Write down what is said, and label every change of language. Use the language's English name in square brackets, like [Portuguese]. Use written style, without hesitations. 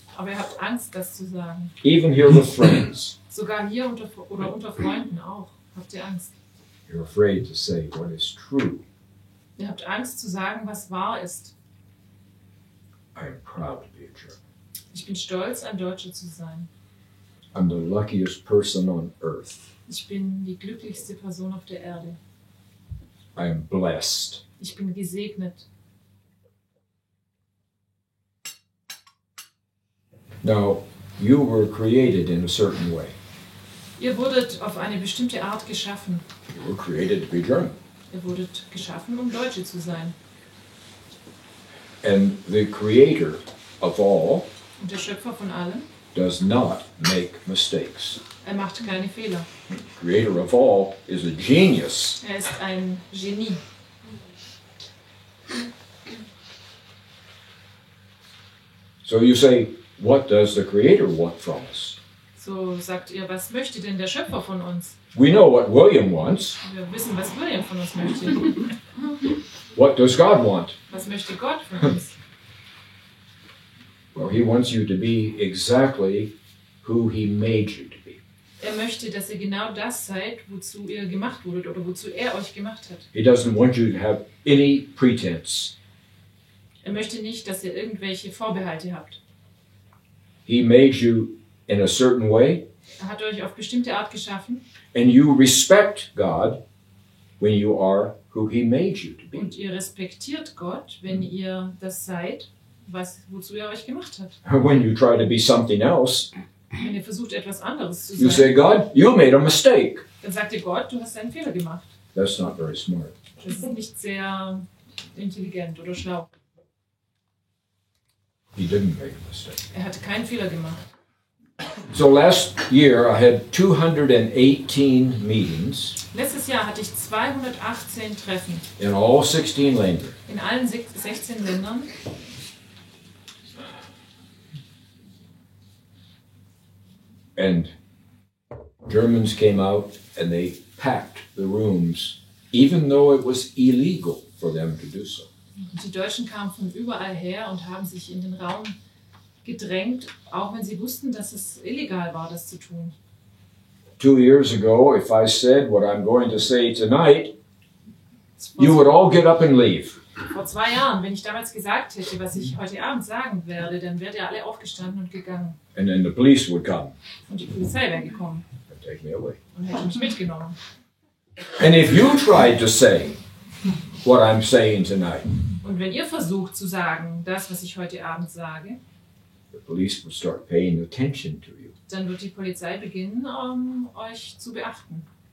[German] Aber ihr habt Angst, das zu sagen. [English] Even here with friends, [German] Sogar hier unter Freunden auch habt ihr Angst. [English] you're afraid to say what is true. [German] Ihr habt Angst zu sagen, was wahr ist. [English] I am proud to be a German. [German] Ich bin stolz, ein Deutscher zu sein. [English] I'm the luckiest person on earth. [German] Ich bin die glücklichste Person auf der Erde. [English] I am blessed. [German] Ich bin gesegnet. [English] Now, you were created in a certain way. [German] Ihr wurdet auf eine bestimmte Art geschaffen. [English] You were created to be German. [German] Ihr wurdet geschaffen, um Deutsche zu sein. [English] And the creator of all [German] Und der Schöpfer von allem, [English] does not make mistakes. [German] er macht keine Fehler. [English] Creator of all is a genius. [German] Er ist ein Genie. [English] So you say, what does the creator want from us? [German] So sagt ihr, was möchte denn der Schöpfer von uns? [English] We know what William wants. [German] Wir wissen, was William von uns möchte. [English] What does God want? [German] Was möchte Gott von uns? [English] Well, he wants you to be exactly who he made you to be. [German] Er möchte, dass ihr genau das seid, wozu ihr gemacht wurdet oder wozu er euch gemacht hat. [English] He doesn't want you to have any pretense. [German] Er möchte nicht, dass ihr irgendwelche Vorbehalte habt. [English] He made you in a certain way, [German] Er hat euch auf bestimmte Art geschaffen [English] and you respect God when you are who he made you to be. [German] und ihr respektiert Gott, wenn ihr das seid, wozu er euch gemacht hat. [English] When you try to be something else, [German] Wenn ihr versucht, etwas anderes zu [English] you say, [German] sein, [English] God, you made a mistake. [German] dann sagt ihr Gott, du hast einen Fehler gemacht. [English] That's not very smart. [German] Das ist nicht sehr intelligent oder schlau. [English] He didn't make a mistake. [German] Er hatte keinen Fehler gemacht. [English] So last year I had 218 meetings [German] Letztes Jahr hatte ich 218 Treffen [English] in all 16 languages. [German] in allen 16 Ländern. [English] And Germans came out and they packed the rooms, even though it was illegal for them to do so. [German] Und die Deutschen kamen von überall her und haben sich in den Raum gedrängt, auch wenn sie wussten, dass es illegal war, das zu tun. [English] 2 years ago, if I said what I'm going to say tonight, you would all get up and leave. [German] Vor 2 Jahren, wenn ich damals gesagt hätte, was ich heute Abend sagen werde, dann wärt ihr alle aufgestanden und gegangen. [English] And then the police would come [German] Und die Polizei wäre gekommen [English] and take me away. [German] und hätte mich mitgenommen. [English] And if you tried to say what I'm saying tonight, [German] Und wenn ihr versucht zu sagen, das, was ich heute Abend sage, [English] the police would start paying attention to you. [German] dann wird die Polizei beginnen, euch zu beachten.